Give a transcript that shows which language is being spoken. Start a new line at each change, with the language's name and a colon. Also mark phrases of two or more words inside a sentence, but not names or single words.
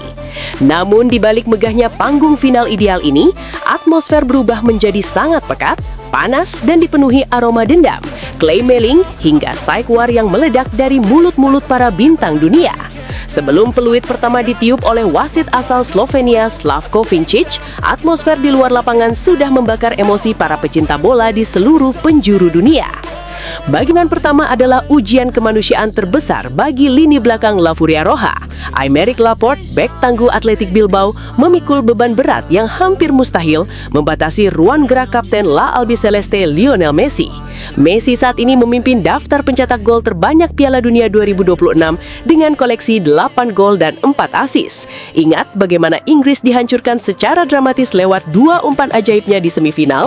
Indonesian: Namun di balik megahnya panggung final ideal ini, atmosfer berubah menjadi sangat pekat, panas, dan dipenuhi aroma dendam, claim-mailing, hingga
English: psych war
Indonesian: yang meledak dari mulut-mulut para bintang dunia. Sebelum peluit pertama ditiup oleh wasit asal Slovenia Slavko Vincic, atmosfer di luar lapangan sudah membakar emosi para pecinta bola di seluruh penjuru dunia. Bagian pertama adalah ujian kemanusiaan terbesar bagi lini belakang La Furia Roja. Aymeric Laporte, bek tangguh Athletic Bilbao, memikul beban berat yang hampir mustahil membatasi ruang gerak kapten La Albiceleste Lionel Messi. Messi saat ini memimpin daftar pencetak gol terbanyak Piala Dunia 2026 dengan koleksi 8 gol dan 4 assist. Ingat bagaimana Inggris dihancurkan secara dramatis lewat dua umpan ajaibnya di semifinal?